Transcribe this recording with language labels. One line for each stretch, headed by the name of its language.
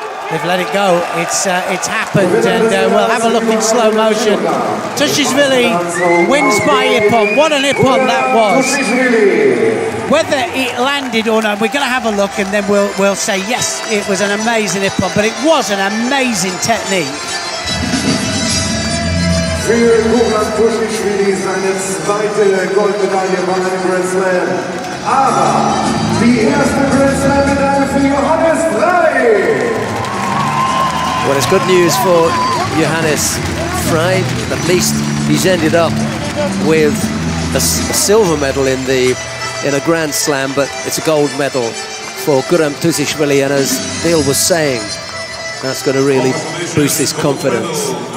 English: They've let it go. It's happened, and we'll have a look in slow motion. Tushishvili wins by Ippon. What an Ippon that was! Whether it landed or not, we're going to have a look, and then we'll say yes, it was an amazing Ippon. But it was an amazing technique.
German: Für Kuban Tushishvili seine zweite Goldmedaille bei einem Grand Slam. Aber die erste Grand Slam-Medaille für Johannes 3.
English: Well, it's good news for Johannes Frey. At least he's ended up with a silver medal in a Grand Slam, but it's a gold medal for Guram Tushishvili, and as Neil was saying, that's going to really boost his confidence.